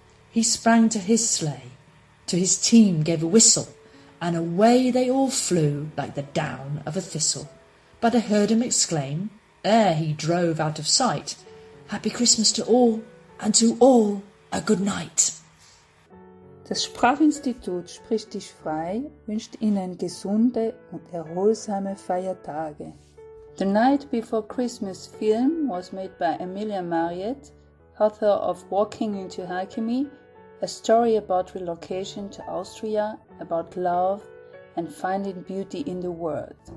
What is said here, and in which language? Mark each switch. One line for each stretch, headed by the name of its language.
English: He sprang to his sleigh, to his team gave a whistle, and away they all flew like the down of a thistle. But I heard him exclaim, ere he drove out of sight, Happy Christmas to all, and to all a good night.
German: Das Sprachinstitut Sprich, Dich, Frei wünscht Ihnen gesunde und erholsame Feiertage.
English: The Night Before Christmas film was made by Amelia Marriette, author of Walking into Alchemy, a story about relocation to Austria, about love and finding beauty in the world.